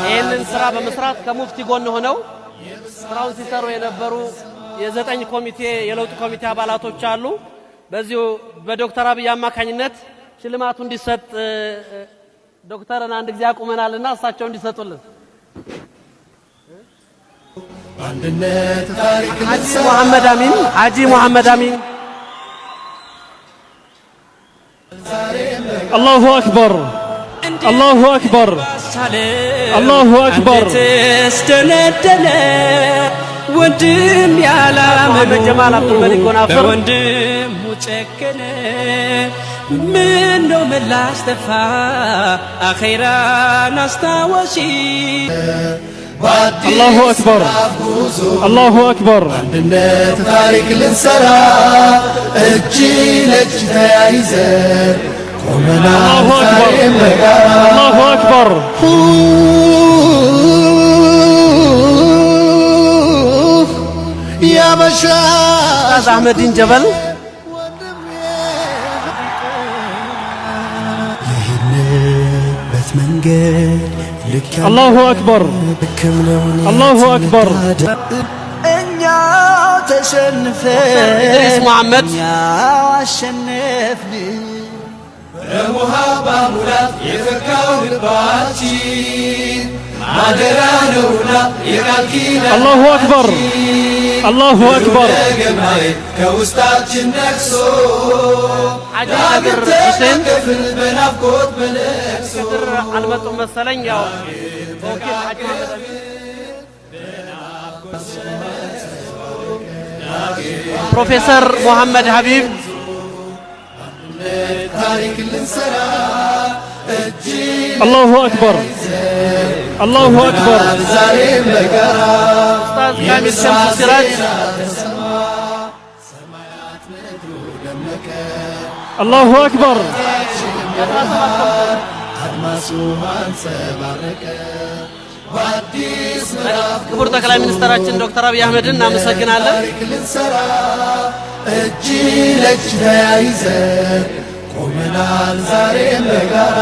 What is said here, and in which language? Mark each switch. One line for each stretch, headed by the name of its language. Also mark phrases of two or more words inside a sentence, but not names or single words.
Amharic: ይህንን ስራ በመስራት ከሙፍቲ ጎን ሆነው ስራውን ሲሰሩ የነበሩ የዘጠኝ ኮሚቴ የለውጥ ኮሚቴ አባላቶች አሉ። በዚሁ በዶክተር አብይ አማካኝነት ሽልማቱ እንዲሰጥ ዶክተርን አንድ ጊዜ አቁመናልና እሳቸው እንዲሰጡልን በአንድነት ታሪክ ሐጂ መሐመድ አሚን
Arabic: الله أكبر الله أكبر الله أكبر
Amharic: ወንድም ያላመኑ ጀማል አብዱልመሊክ ወናፍር ወንድም ሙጨከነ ምን ነው ምላሽ ተፋ አኺራን አስታወሺ
Arabic: الله أكبر الله أكبر
Amharic: አንድነት ታሪክ ልንሰራ እጅ ለእጅ ተያይዘን ቆመናል ዛሬም በጋራ
Arabic: الله أكبر يا مشايخ
Amharic: ኡስታዝ አህመዲን ጀበል የሄድንበት መንገድ ልክ
Arabic: الله أكبر الله أكبر
Amharic: እኛ ተሸንፈን ኢድሪስ መሐመድ እኛ አሸነፍን ለሙሃባ ሙላት የፈካው ልባችን ማደራ ነውና የቃል ኪዳን
Arabic: الله أكبر الله أكبر
Amharic: ገማይ ከውስጣችን ነክሶ ሐጂ ከድር ሁሴን ክፍል በናፍቆት በለቅሶ ከድር አልመጡም መሰለኝ ያው ተወኪል ሐጂ መሐመድ ፕሮፌሰር ሙሐመድ ሀቢብ ታሪክ ልንሰራ እጅ
Arabic: الله أكبر الله أكبر
Amharic: ዛሬም በጋራ ኡስታዝ ካሚል ሸምሱ ሲራጅ
Arabic: الله أكبر
Amharic: አድማሱ አንጸባረቀ በአዲስ ምዕራፍ ክቡር ጠቅላይ ሚኒስትራችን ዶክተር አብይ አህመድን እናመሰግናለን። ታሪክ ልንሰራ እጅ ለእጅ ተያይዘን ቆመናል ዛሬም በጋራ